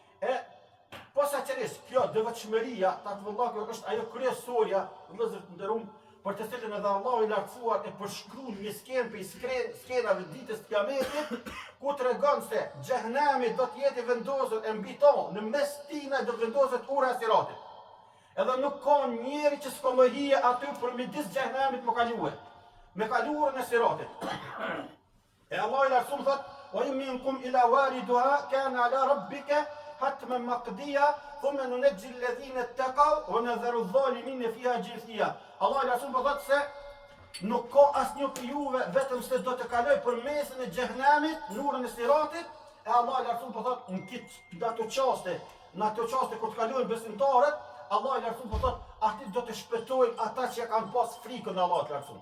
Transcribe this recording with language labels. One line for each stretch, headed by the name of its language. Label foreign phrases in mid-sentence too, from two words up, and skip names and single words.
Albanian: Posaçërisht kjo devotshmëria, takvallahu është ajo kryesorja, vëllezër të nderuar, për të cilën edhe Allahu i lartësuar e përshkruan një skenë për skenave ditës së Kiametit, ku tregon se xhehenami do të jetë vendosur e mbi to, në mes tina do të vendoset ura e Siratit. Edhe nuk ka njeri që s'ka më hije aty për midis xhehenamit më kalue, me kaluarën e Siratit. E Allah i lartësuar thotë:
Arabic: "وإن منكم إلا واردها كان على ربك حتما مقضيا ثم ننجي الذين اتقوا ونذر الظالمين فيها جثيا."
Albanian: Allah i lartësuar thotë se nuk ka asnjë për juve vetëm se do të kaloj për mesën e xhehenamit, në urën e Siratit, e Allah i lartësuar thotë në ato çaste kur të kalojnë besimtarët, Allah i lartësuar thotë aty do të shpëtojnë ata që kanë pas frikën e Allahut të lartësuar.